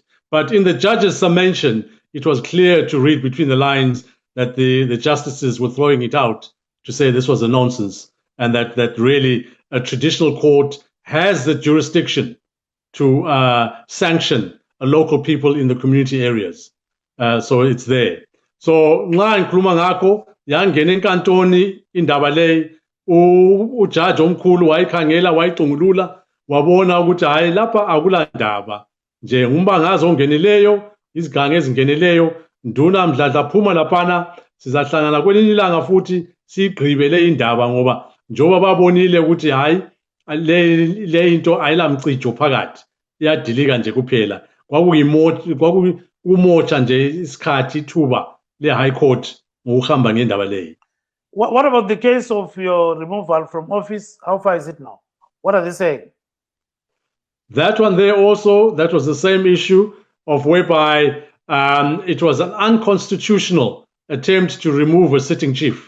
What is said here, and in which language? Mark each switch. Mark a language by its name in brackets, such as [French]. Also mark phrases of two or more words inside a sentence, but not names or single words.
[English] But in the judge's summation, it was clear to read between the lines that the justices were throwing it out to say this was a nonsense and that really a traditional court has the jurisdiction to sanction a local people in the community areas. So it's there. [North Ndebele] So nxa ngikhuluma ngakho yangena enkantoni indaba le ujaji omkhulu wayikhangela wayicungulula wabona ukuthi hayi lapha akula ndaba nje ngumbangazi ongenileyo izigange ezingeneleyo nduna mdladla phuma laphana sizahlangana kwelinye ilanga futhi sigqibele indaba ngoba njoba babonile ukuthi hayi le into ayilamcijo phakathi iyadilika nje kuphela kwakumotsha nje isikhathi ithuba le [English] high court [North Ndebele] ngokuhamba ngendaba leyo. [English] What about the case of your removal from office? How far is it now? What are they saying? That one there also, that was the same issue of whereby it was an unconstitutional attempt to remove a sitting chief.